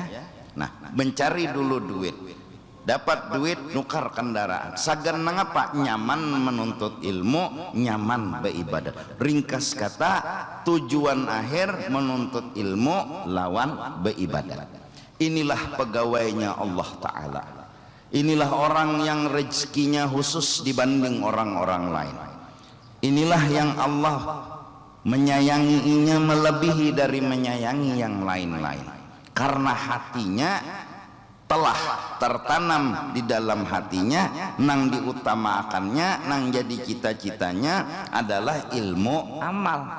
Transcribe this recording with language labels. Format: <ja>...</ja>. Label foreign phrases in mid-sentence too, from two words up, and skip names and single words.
<id>Nah, mencari dulu duit, dapat duit nukar kendaraan.</id> <bjn>Sagan mengapa? Nyaman menuntut ilmu, nyaman beribadat. Ringkas kata, tujuan akhir menuntut ilmu lawan beribadat.</bjn> <id>Inilah pegawainya Allah Ta'ala. Inilah orang yang rezekinya khusus dibanding orang-orang lain. Inilah yang Allah menyayanginya melebihi dari menyayangi yang lain-lain.</id> <bjn>Karena hatinya telah tertanam di dalam hatinya, nang diutamakannya, nang jadi cita-citanya adalah ilmu amal.</bjn>